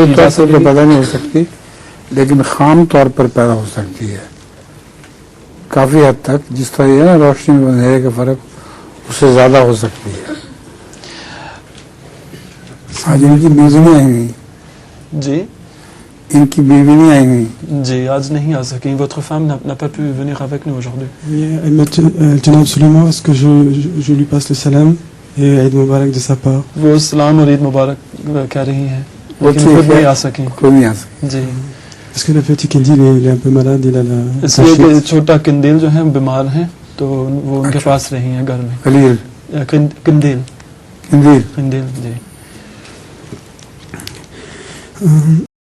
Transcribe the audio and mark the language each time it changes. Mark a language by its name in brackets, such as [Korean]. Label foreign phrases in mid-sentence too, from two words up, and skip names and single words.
[Urdu] پورے طور پر پیدا نہیں ہو سکتی، لیکن خام طور پر پیدا ہو سکتی ہے کافی حد تک. جس طرح یہ ہے نا روشنی میں اندھیرے کا فرق، اس سے زیادہ ہو سکتی ہے. آج ان کی بیوی نہیں آئی ہوئی. جی ان کی بیوی نہیں آئی ہوئی. جی آج نہیں آ سکی. [French] Votre femme n'a pas pu venir avec nous aujourd'hui. [Urdu] جناب سلیمان، [French] est-ce que je lui passe le salam et [Arabic] عيد مبارك [French] de sa part. [Urdu] وہ سلام اور عید مبارک کہہ رہی ہیں وہ لیکن خود نہیں آ سکی. کوئی نہیں آ سکی. جی [French] Parce que le petit Kendil il est un peu malade, il a la [Urdu] اس لیے کہ چھوٹا قندیل جو ہے بیمار ہیں تو وہ ان کے پاس رہی ہیں گھر میں. خلیل قندیل قندیل قندیل جی.